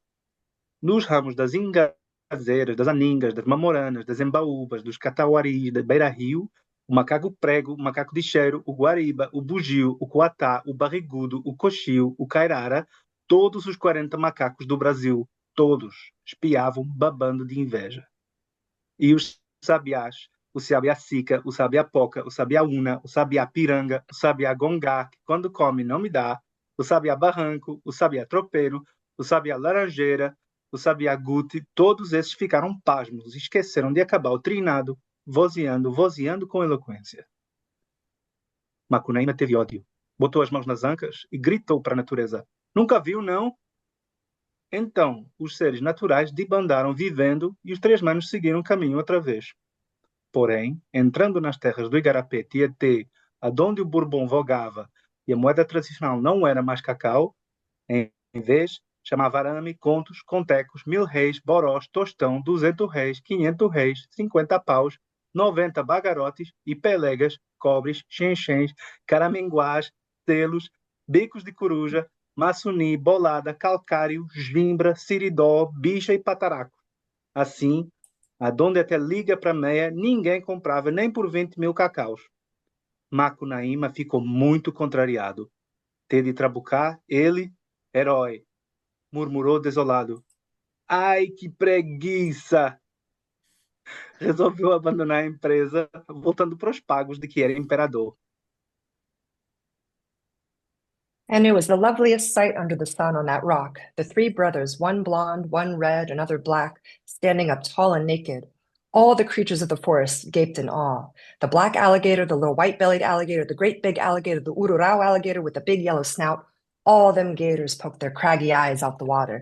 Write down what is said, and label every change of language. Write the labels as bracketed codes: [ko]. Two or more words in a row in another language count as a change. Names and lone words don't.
[pt] Nos ramos das ingazeiras, das aningas, das mamoranas, das embaúbas, dos catauaris, da beira-rio, o macaco prego, o macaco de cheiro, o guariba, o bugio, o coatá, o barrigudo, o coxio, o cairara, todos os 40 macacos do Brasil, todos, espiavam babando de inveja. E os sabiás, o sabiá-sica, o sabiá-poca, o sabiá-una, o sabiá-piranga, o sabiá-gongá, que quando come não me dá, o sabiá-barranco, o sabiá-tropeiro, o sabiá-laranjeira, o sabiá-gute, todos esses ficaram pasmos, esqueceram de acabar o trinado, vozeando com eloquência. Macunaíma teve ódio, botou as mãos nas ancas e gritou para a natureza: "Nunca viu, não?" Então, os seres naturais debandaram vivendo e os 3 manos seguiram caminho outra vez. Porém, entrando nas terras do Igarapé Tietê, aonde o Bourbon vogava e a moeda tradicional não era mais cacau, em vez, chamava arame, contos, contecos, 1000 réis, borós, tostão, 200 réis, 500 réis, 50 paus, 90 bagarotes e pelegas, cobres, xenxens, caraminguás, telos, bicos de coruja, maçuni, bolada, calcário, gimbra, siridó, bicha e pataraco. Assim, aonde até liga para meia, ninguém comprava nem por 20.000 cacaus. Macunaíma ficou muito contrariado. Ter de trabucar, ele, herói, murmurou desolado: "Ai, que preguiça!" Resolveu abandonar a empresa, voltando para os pagos de que era imperador. [en] And it was the loveliest sight under the sun on that rock, the 3 brothers, one blonde, one red, another black, standing up tall and naked, All the creatures of the forest gaped in awe. The black alligator, the little white-bellied alligator, the great big alligator, the ururao alligator with the big yellow snout, all them gators poked their craggy eyes out the water.